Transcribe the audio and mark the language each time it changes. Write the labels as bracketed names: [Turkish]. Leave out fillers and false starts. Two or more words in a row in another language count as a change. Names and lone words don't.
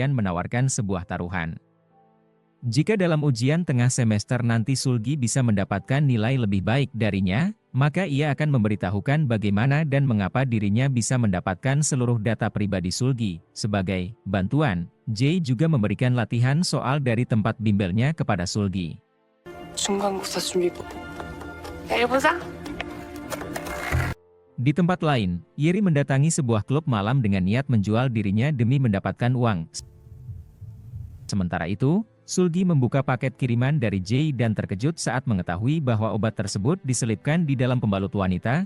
[Indonesian] Jae kemudian menawarkan sebuah taruhan. Jika dalam ujian tengah semester nanti Sulgi bisa mendapatkan nilai lebih baik darinya, maka ia akan memberitahukan bagaimana dan mengapa dirinya bisa mendapatkan seluruh data pribadi Sulgi. Sebagai bantuan, Jae juga memberikan latihan soal dari tempat bimbelnya kepada Sulgi. [Korean] 중간고사 준비부. 해보자. [Indonesian] Di tempat lain, Yeri mendatangi sebuah klub malam dengan niat menjual dirinya demi mendapatkan uang. Sementara itu, Sulgi membuka paket kiriman dari Jae dan terkejut saat mengetahui bahwa obat tersebut diselipkan di dalam pembalut wanita.